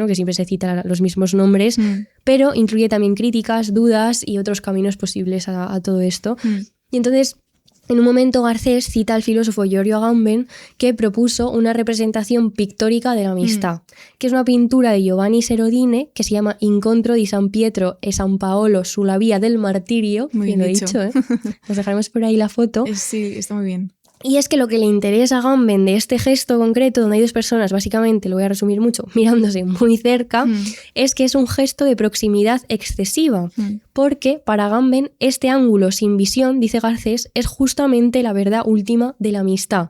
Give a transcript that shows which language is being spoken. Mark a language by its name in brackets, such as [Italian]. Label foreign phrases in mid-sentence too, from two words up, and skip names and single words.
[Spanish] Que siempre se citan los mismos nombres, pero incluye también críticas, dudas y otros caminos posibles a todo esto. Y entonces, en un momento, Garcés cita al filósofo Giorgio Agamben, que propuso una representación pictórica de la amistad, que es una pintura de Giovanni Serodine que se llama Incontro di San Pietro e San Paolo sulla via del martirio. Muy bien dicho, ¿eh? Os dejaremos por ahí la foto. Sí, está muy bien. Y es que lo que le interesa a Agamben de este gesto concreto, donde hay dos personas, básicamente, lo voy a resumir mucho, mirándose muy cerca, es que es un gesto de proximidad excesiva. Porque para Agamben este ángulo sin visión, dice Garcés, es justamente la verdad última de la amistad.